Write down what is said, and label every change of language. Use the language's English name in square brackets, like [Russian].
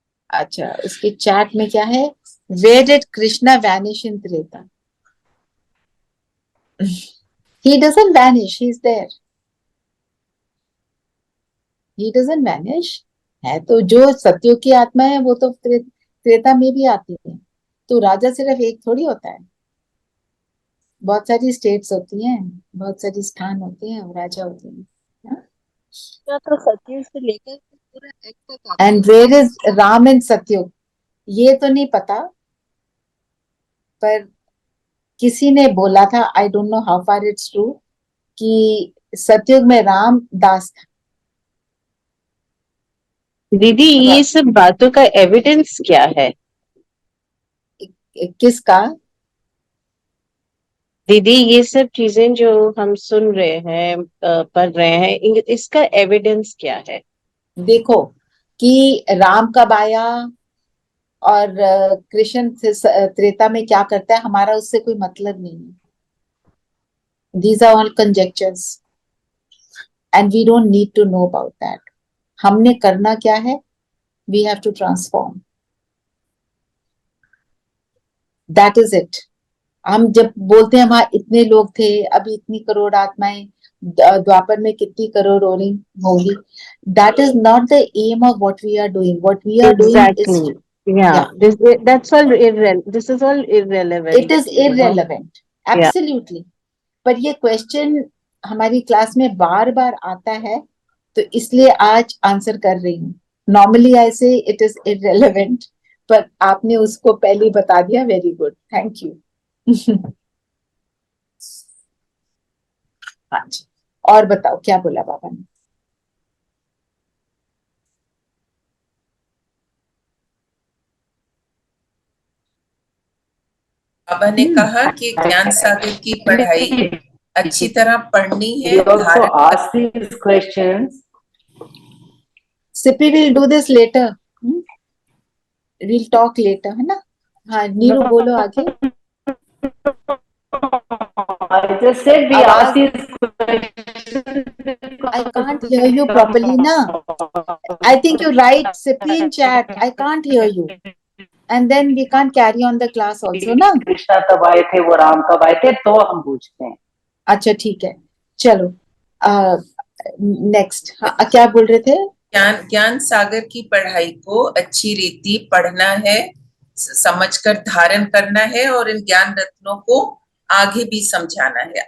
[Hindi] अच्छा, उसके चैट में क्या है? [English] Where did Krishna vanish in Treta? He doesn't vanish, he's there. He doesn't vanish. [Hindi] है तो जो सत्युग की आत्मा है वो तो त्रेता में भी आती है। तो राजा सिर्फ एक थोड़ी होता है, बहुत सारी स्टेट्स होती हैं, बहुत सारी स्थान होते हैं और राजा होते हैं। कृष्णा तो सतयुग से लेकर पूरा एक तक आता [English] and where is Ram in Satyug, [Hindi] ये तो नहीं पता, पर किसी ने बोला था, [English] I don't know how far it's true, [Hindi] कि सतयुग में राम दास था। दीदी ये सब बातों का एविडेंस क्या है? किसका? दीदी ये सब चीजें जो हम सुन रहे हैं, पढ़ रहे हैं, इसका एविडेंस क्या है? देखो कि राम कब आया और कृष्ण त्रेता में क्या करता है, हमारा उससे कोई मतलब नहीं है। [English] These are all conjectures and we don't need to know about that. [Hindi] हमने करना क्या है? [English] We have to transform. That is it. [Hindi] हम जब बोलते हैं वहां इतने लोग थे, अभी इतनी करोड़ आत्माएं, द्वापर में कितनी करोड़ होंगी, [English] that is not the aim of what we are doing. What we are doing is, yeah, that's all this is all irrelevant. it is irrelevant, absolutely. [Hindi] पर ये क्वेश्चन हमारी क्लास में बार बार आता है, तो इसलिए आज आंसर कर रही हूँ। [English] normally I say it is irrelevant, [Hindi] पर आपने उसको पहले बता दिया, [English] Very good, thank you. [Hindi] हाँ जी, और बताओ क्या बोला बाबा ने? बाबा ने कहा कि ज्ञान सागर की पढ़ाई अच्छी तरह पढ़नी है, [English] You also ask these questions. Sippy will do this later, will talk later, [Hindi] है ना? हाँ नीरू बोलो आगे। [English] I just said we ask these questions. I can't hear you properly, na? I think you write Sippy in chat. I can't hear you. And then we can't carry on the class also, ना? [Hindi] कृष्णा कब आए थे, वो राम कब आए थे, तो हम पूछते हैं। अच्छा ठीक है, चलो नेक्स्ट। हाँ, क्या बोल रहे थे? ज्ञान सागर की पढ़ाई को अच्छी रीति पढ़ना है, समझकर धारण करना है और इन ज्ञान रत्नों को आगे भी समझाना है।